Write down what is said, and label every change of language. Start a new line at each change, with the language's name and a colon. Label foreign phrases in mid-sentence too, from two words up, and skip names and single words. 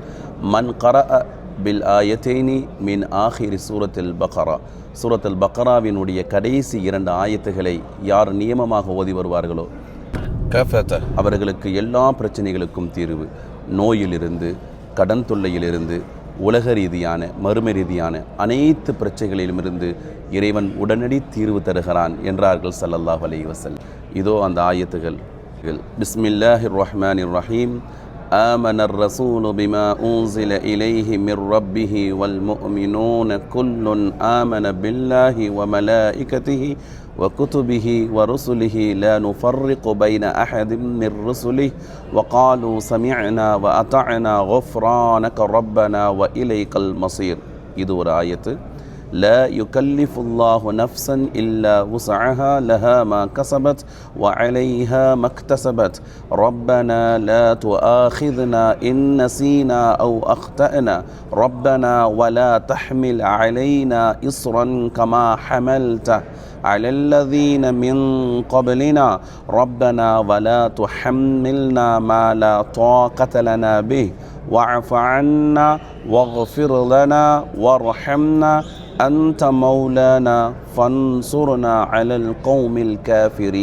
Arabic: من قرأ بالآيتين من آخر سورة البقرة,
Tamil: சூரத்தில் பக்ராவினுடைய கடைசி 2 ஆயத்துகளை யார் நியமமாக ஓதி வருவார்களோ அவர்களுக்கு எல்லா பிரச்சனைகளுக்கும் தீர்வு, நோயிலிருந்து, கடன் தொல்லையிலிருந்து, உலக ரீதியான மறுமை ரீதியான அனைத்து பிரச்சனைகளிலுமிருந்து இறைவன் உடனடி தீர்வு தருகிறான் என்றார்கள்
Arabic: صلى الله عليه وسلم.
Tamil: இதோ அந்த ஆயத்துகள்.
Arabic: بسم الله الرحمن الرحيم. آمن الرسول بما أنزل إليه من ربه والمؤمنون كل آمن بالله وملائكته وكتبه ورسله لا نفرق بين أحد من رسله وقالوا سمعنا وأطعنا غفرانك ربنا وإليك المصير.
Tamil: இது ஒரு ஆயத்து.
Arabic: لا يكلف الله نفسا إلا وسعها لها ما كسبت وعليها ما اكتسبت ربنا لا تؤاخذنا إن نسينا أو أخطأنا ربنا ولا تحمل علينا إصرا كما حملته على الذين من قبلنا ربنا ولا تحملنا ما لا طاقة لنا به واعف عنا واغفر لنا وارحمنا أنت مولانا فانصرنا على القوم الكافرين.